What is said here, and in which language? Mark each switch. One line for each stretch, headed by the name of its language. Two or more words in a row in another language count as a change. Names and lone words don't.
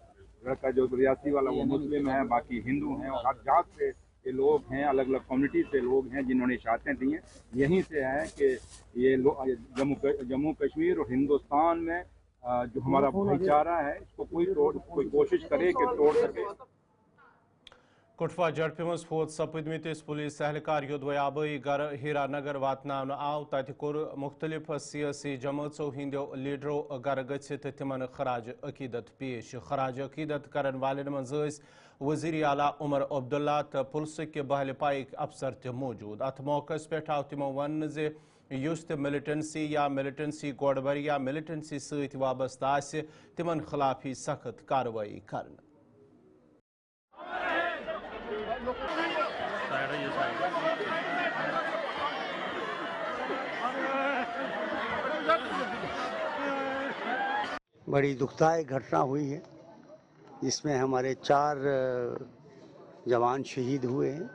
Hindi: लड़का जो रियासी वाला वो मुस्लिम है, बाकी हिंदू हैं, और हर जात से ये लोग हैं, अलग अलग कम्युनिटी से लोग हैं जिन्होंने शहादतें दी हैं। यहीं से है कि ये जम्मू कश्मीर और हिंदुस्तान में जो हमारा भाईचारा है इसको कोई कोशिश करे कि तोड़ सके।
Kashmiri: कुटवा झड़पि मज फोत सपदमिस पुलिस एहलकार योदवे आबई गर हीरानगर वातनावन आव तत कोर मुख्तलिफ सियासी जमातों हिंदो लीडरों गर गछित तिमन खराज अकीदत पेश। खराज अकीदत करन वालन मज वज़ीर आला उमर अब्दुल्ला तो पुलिस के बहल पाइक अफसर त मौजूद। अत मौकस पे आव तिमो वन जे युस त मिलिटेंसी या मिलिटेंसी गोड़बर या मिलिटेंसी सत वाबस्त आसि तिमन खिलाफ ही सख्त कार्रवाई करन।
Hindi: बड़ी दुखदायक घटना हुई है जिसमें हमारे 4 जवान शहीद हुए हैं।